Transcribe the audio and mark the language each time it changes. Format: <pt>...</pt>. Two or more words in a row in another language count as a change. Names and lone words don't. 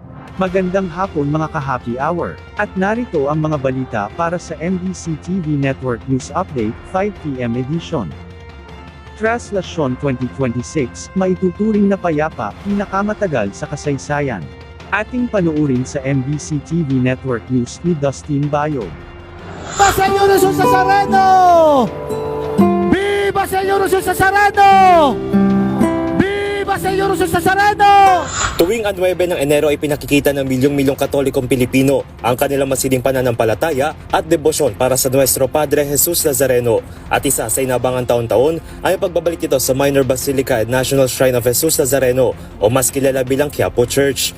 <tl>Magandang hapon mga ka-</tl> <en>happy hour.</en> <tl>At narito ang mga balita para sa MBC TV Network News Update, 5 PM edition. Traslasyon 2026, maituturing na payapa, pinakamatagal sa kasaysayan. Ating panuurin sa MBC TV Network News ni Dustin Bayog.</tl> <es>¡Viva Señor Jesús Nazareno! ¡Viva Señor Jesús Nazareno! ¡Viva Señor Jesús Nazareno!</es> <tl>Tuwing ang 9 ng Enero ay pinakikita ng milyong-milyong Katolikong Pilipino ang kanilang masiling pananampalataya at debosyon para sa Nuestro Padre Jesus Nazareno. At isa sa inabangan taon-taon ay ang pagbabalik nito sa Minor Basilica and National Shrine of Jesus Nazareno o mas kilala bilang Quiapo Church.</tl>